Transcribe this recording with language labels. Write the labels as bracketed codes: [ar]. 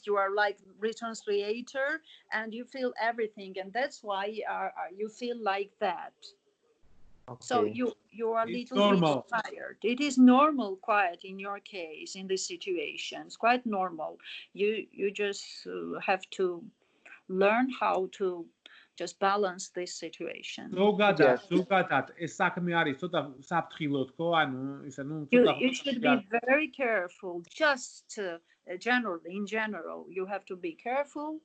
[en] You are like retranslator, and you feel everything, and that's why you feel like that. Okay. So you are a little bit tired. It is normal, quiet in your case in this situation. It's quite normal. You just have to learn how to just balance this situation. [ka] ზოგადად ეს საქმე არის ცოტა საფრთხილო თქო, ანუ ისა ნუ ცოტა [en] You should be very careful. Just in general, you have to be careful.